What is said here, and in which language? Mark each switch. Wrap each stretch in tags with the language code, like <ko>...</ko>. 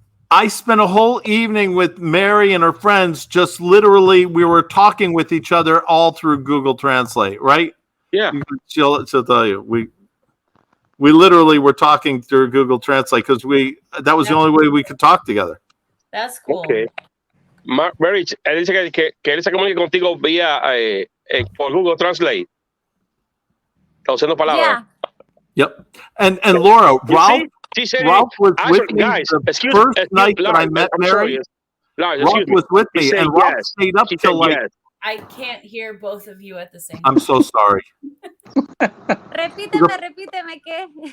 <en>I spent a whole evening with Mary and her friends. Just literally, we were talking with each other all through Google Translate, right? Yeah. She'll tell you. We literally were talking through Google Translate because that was the only way we could talk together. That's cool. Okay.</en> <es>Mary, él dice que él se comunica contigo vía por Google Translate. Traduciendo palabras.</es> <en>Yeah. Yep. And Laura, Ralph was with me guys, the first night that I met Mary. Ralph was with me, and Ralph stayed up till like. I can't hear both of you at the same time. I'm so sorry.</en> <es>Repíteme ¿qué?</es>